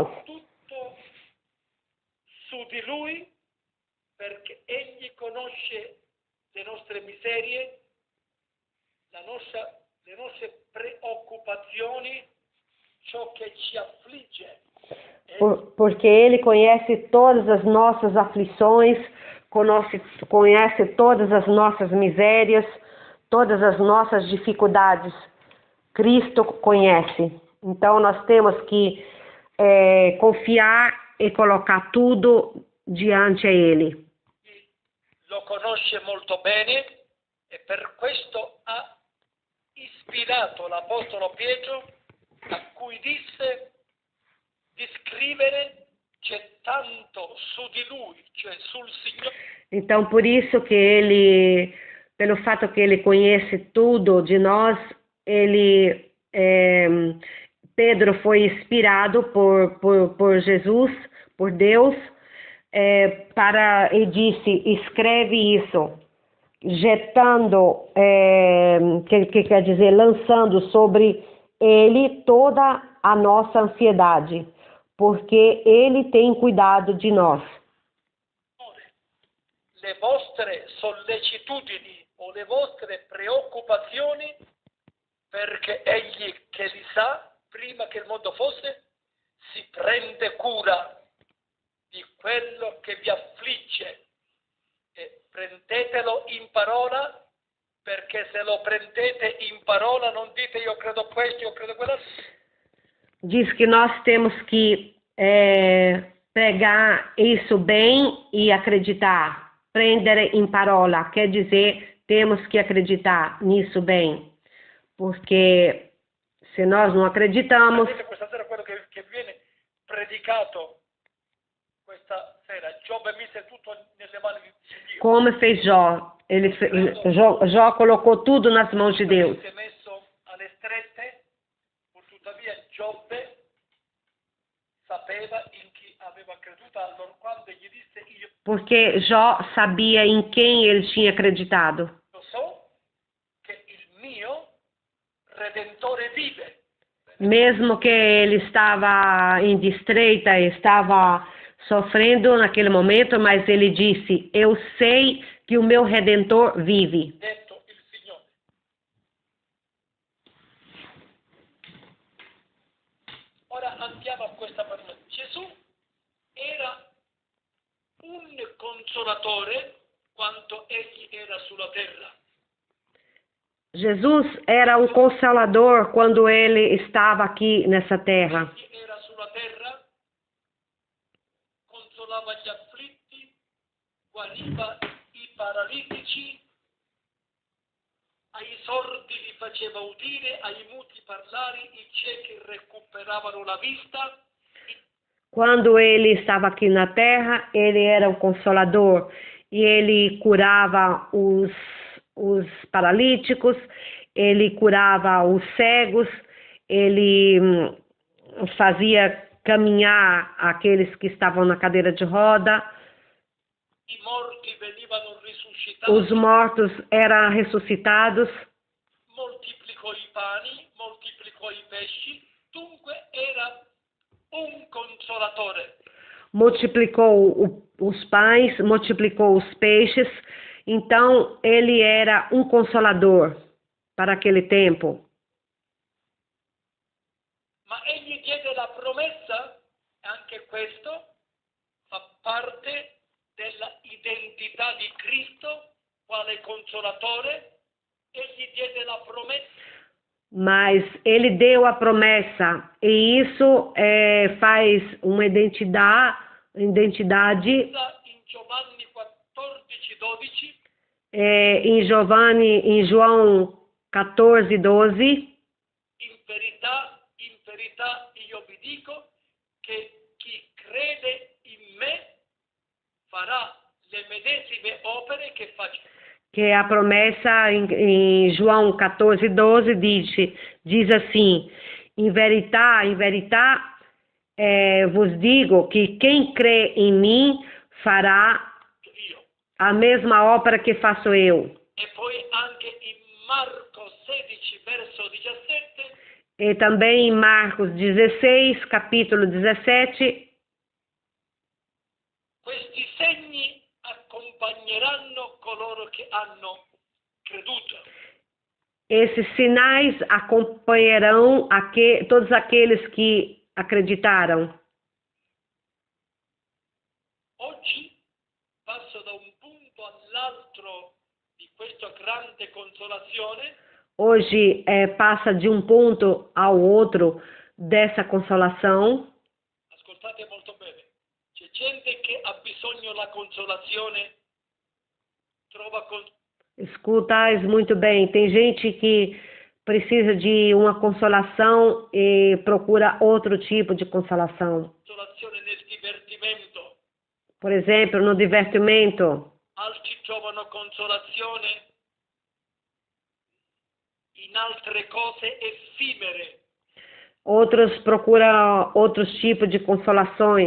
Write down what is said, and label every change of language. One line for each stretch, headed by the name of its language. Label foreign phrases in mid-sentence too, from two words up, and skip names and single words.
Italian: Tutto su di lui, perché egli conosce le nostre miserie, le nostre preoccupazioni, ciò che ci affligge.
Portuguese: Porque ele conhece todas as nossas aflições, conhece todas as nossas misérias, todas as nossas dificuldades. Cristo conhece. Então nós temos que confiar e colocar tudo diante a ele.
Italian: Lo conosce molto bene e per questo ha ispirato l'Apostolo Pietro, a cui disse di scrivere gettando su di lui, cioè sul Signore,
Portuguese: Então, por isso que ele, pelo fato que ele conhece tudo de nós, ele, Pedro foi inspirado por Jesus, por Deus, e disse, escreve isso, jetando, que quer dizer, lançando sobre ele toda a nossa ansiedade, porque ele tem cuidado de nós.
Italian: le vostre sollecitudini o le vostre preoccupazioni, perché egli che li sa prima che il mondo fosse, si prende cura di quello che vi affligge. E prendetelo in parola, perché se lo prendete in parola non dite io credo questo, io credo quell'altro.
Portuguese: Diz que nós temos que pregar isso bem e acreditar.
Italian: Prendere in parola,
Portuguese: quer dizer, temos que acreditar nisso bem. Porque se nós não acreditamos...
Italian: Vedete questa sera quello che viene predicato questa sera. Giobbe mise tutto nelle mani di Dio.
Portuguese: Como fez Jó. Jó colocou tudo nas mãos de Deus.
Italian: Si è messo alle strette, pur tuttavia Giobbe sapeva in chi aveva creduto, allora quando gli disse io
Portuguese: Porque Jó sabia em quem ele tinha acreditado.
Italian: so che il mio Redentore vive.
Portuguese: Mesmo que ele estava em estreita, estava sofrendo naquele momento, mas ele disse, eu sei que o meu Redentor vive.
Italian: Detto il Signore. Ora andiamo a questa parola. Gesù era un consolatore quanto egli era sulla terra.
Portuguese: Jesus era um consolador quando ele estava aqui nessa terra.
Italian: Egli era sulla terra, consolava gli afflitti, guariva i paralitici, ai sordi li faceva udire, ai muti parlare, i ciechi recuperavano la vista.
Portuguese: Quando ele estava aqui na terra, ele era o consolador e ele curava os paralíticos, ele curava os cegos, ele fazia caminhar aqueles que estavam na cadeira de roda.
Italian: I morti venivano risuscitati.
Portuguese: Os mortos eram ressuscitados.
Italian: Moltiplicò i pani, moltiplicò i pesci, dunque era un consolatore.
Portuguese: Multiplicou os pães, multiplicou os peixes. Então, ele era um consolador para aquele tempo.
Italian: Ma egli diede la promessa, anche questo fa parte della identità di Cristo quale consolatore. Egli diede la promessa.
Portuguese: Mas ele deu a promessa e isso faz uma identidade
Italian: In Giovanni 14:12.
Portuguese: Em João 14:12,
Italian: in verità io vi dico che chi crede in me farà le medesime opere che faccio.
Portuguese: que a promessa em João 14:12 diz assim, em verità, vos digo que quem crê em mim fará
Italian: Io.
Portuguese: a mesma obra que faço eu.
Italian: E poi anche in Marco 16 verso 17.
Portuguese: E também em Marcos 16, capítulo 17,
Italian: Questi segni accompagneranno coloro che hanno creduto.
Portuguese: esses sinais acompanharão todos aqueles que acreditaram.
Italian: Oggi passo da un punto all'altro di questa grande consolazione.
Portuguese: Hoje passa de um ponto ao outro dessa consolação.
Italian: Ascoltate molto bene. C'è gente che ha bisogno della consolazione, trova
Portuguese: Escutais muito bem. Tem gente que precisa de uma consolação e procura outro tipo de consolação.
Italian: consolazione nel divertimento.
Portuguese: Por exemplo, no divertimento.
Italian: altri trovano consolazione in altre cose effimere,
Portuguese: Outros procuram outros tipos de consolações.